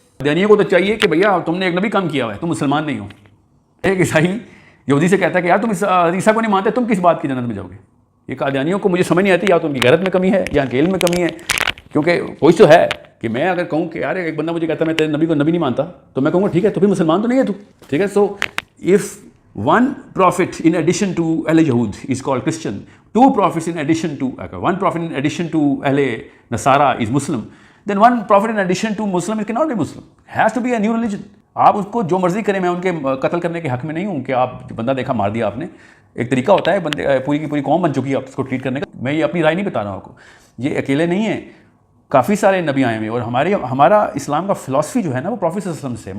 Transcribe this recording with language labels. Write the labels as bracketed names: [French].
[Urdu] قادیانیوں کو تو چاہیے کہ بھیا تم نے ایک نبی کم کیا ہوا ہے، تم مسلمان نہیں ہو. ایک عیسائی یہودی سے کہتا ہے کہ یار تم عیسیٰ کو نہیں مانتے، تم کس بات کی جنت میں جاؤ گے؟ یہ قادیانیوں کو مجھے سمجھ نہیں آتی، یا تو ان کی غیرت میں کمی ہے یا ان کے علم میں کمی ہے. کیونکہ کوئی تو ہے کہ میں اگر کہوں کہ یار ایک بندہ مجھے کہتا ہے میں تیرے نبی کو نبی نہیں مانتا، تو میں کہوں گا ٹھیک ہے تو پھر مسلمان تو نہیں ہے تو. ٹھیک ہے، [English] So if one prophet in addition to Ahl Yahud is called Christian, 2 prophets in addition to, one prophet in addition to Ahl Nasara is Muslim, then one prophet in addition to Muslim cannot be Muslim. Has to be a new religion. [Urdu] آپ اس کو جو مرضی کریں، میں ان کے قتل کرنے کے حق میں نہیں ہوں کہ آپ بندہ دیکھا مار دیا آپ نے. ایک طریقہ ہوتا ہے بندے پوری کی پوری قوم بن چکی ہے آپ اس کو ٹریٹ کرنے کا. میں یہ اپنی رائے نہیں بتا رہا ہوں آپ کو، یہ اکیلے نہیں ہیں، کافی سارے نبی آئے ہوئے. اور ہمارا اسلام کا فلاسفی جو ہے نا وہ پروفیٹ صلی اللہ علیہ وسلم سے.